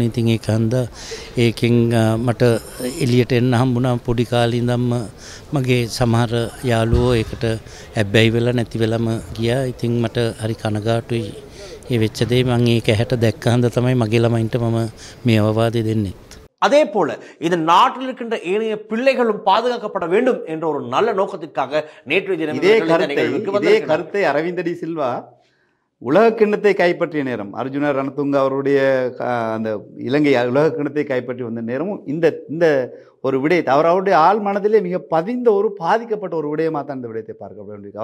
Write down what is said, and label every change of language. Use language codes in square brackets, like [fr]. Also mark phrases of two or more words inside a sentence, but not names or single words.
[si] ඉතින් ඒක හන්දා ඒකෙන් මට එළියට එන්න හම්බුණා. පොඩි කාලේ ඉඳන්ම මගේ සමහර යාළුවෝ ඒකට ඇබ්බැහි වෙලා නැති වෙලම ගියා. ඉතින් මට හරි කනගාටුයි ඒ වෙච්ච දේ. මම ඒක ඇහැට දැක්ක හන්දා තමයි මගේ ළමයින්ට මම මේ අවවාදය දෙන්නේ. [ta] அதே போல இந்த நாட்டில் இருக்கின்ற ஏனைய பிள்ளைகளும் பாதுகாக்கப்பட வேண்டும் என்ற ஒரு நல்ல நோக்கத்திற்காக நேற்றைய தினம் இதே கருத்தை அரவிந்த் டி சில்வா உலக கிண்ணத்தை கைப்பற்றிய நேரம், அர்ஜுன ரணதுங்க அவருடைய அந்த இலங்கை உலக கிண்ணத்தை கைப்பற்றி வந்த நேரமும் இந்த ஒரு விடயத்தை அவருடைய ஆள் மனதிலே மிக பதிந்த ஒரு பாதிக்கப்பட்ட ஒரு விடயமாக தான் இந்த விடயத்தை பார்க்க வேண்டியிருக்கு.